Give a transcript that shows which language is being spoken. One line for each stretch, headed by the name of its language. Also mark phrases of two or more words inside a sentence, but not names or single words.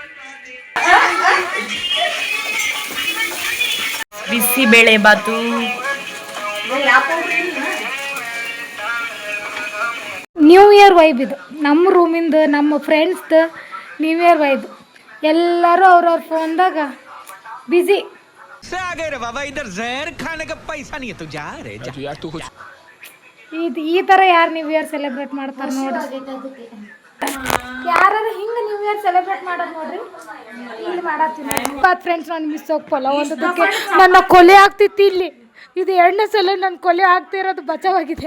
Kannada: ಬಿಸಿ ಬೇಳೆ ಬಾತು.
English: new year vibe
Kannada: ಇದು. ನಮ್ಮ ರೂಮಿಂದ ನಮ್ಮ ಫ್ರೆಂಡ್ಸ್ದು
English: new year vibe.
Kannada: ಎಲ್ಲರೂ ಅವ್ರವ್ರ ಫೋನ್ದಾಗ ಬಿಸಿ.
Hindi: से आ गए रे बाबा, इधर जहर खाने का पैसा नहीं है, तू जा रे जा. यार तू कुछ
Kannada: ಈ ಥರ ಯಾರು
English: new year celebrate
Kannada: ಮಾಡ್ತಾರೆ ನೋಡ್ರಿ. ಯಾರು ಹಿಂಗೆ
English: new year celebrate
Kannada: ಮಾಡೋದು ನೋಡ್ರಿ. ಇಲ್ಲಿ ಮಾಡತ್ತೀನಿ ಫ್ರೆಂಡ್ಸ್. ನಾನು ಮಿಸ್ ಹೋಗಿ ಪಲಾವ್ ಒಂದಕ್ಕೆ ನನ್ನ ಕೊಲೆ ಆಗ್ತಿತ್ತು ಇಲ್ಲಿ. ಇದು 2ನೇ ಸಲ ನನ್ನ ಕೊಲೆ ಆಗ್ತಿರೋದು ಬಚಾವಾಗಿದೆ.